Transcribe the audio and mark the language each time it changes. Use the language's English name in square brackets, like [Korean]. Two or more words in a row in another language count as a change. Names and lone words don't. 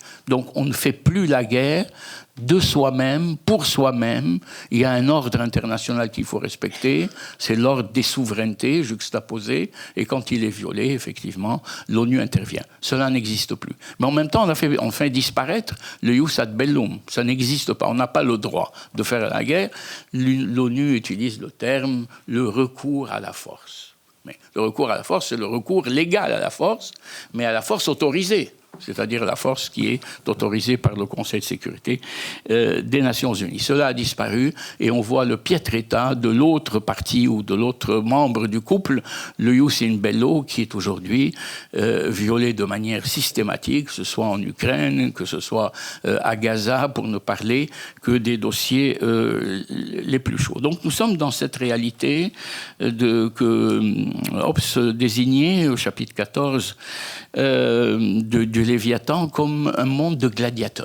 [French] Donc on ne fait plus la guerre de soi-même, pour soi-même. Il y a un ordre international qu'il faut respecter, c'est l'ordre des souverainetés juxtaposées, et quand il est violé, effectivement, l'ONU intervient. Cela n'existe plus. Mais en même temps, on fait disparaître le [Latin] ius ad bellum. [French] Ça n'existe pas. On n'a pas le droit de faire la guerre. L'ONU utilise le terme « le recours à la force ». Mais le recours à la force, c'est le recours légal à la force, mais à la force autorisée. C'est-à-dire la force qui est autorisée par le Conseil de sécurité des Nations Unies. Cela a disparu et on voit le piètre état de l'autre partie ou de l'autre membre du couple, le [Latin] ius in bello, [French] qui est aujourd'hui violé de manière systématique, que ce soit en Ukraine, que ce soit à Gaza, pour ne parler que des dossiers les plus chauds. Donc nous sommes dans cette réalité que Hobbes désignait au chapitre 14 du Léviathan comme un monde de gladiateurs.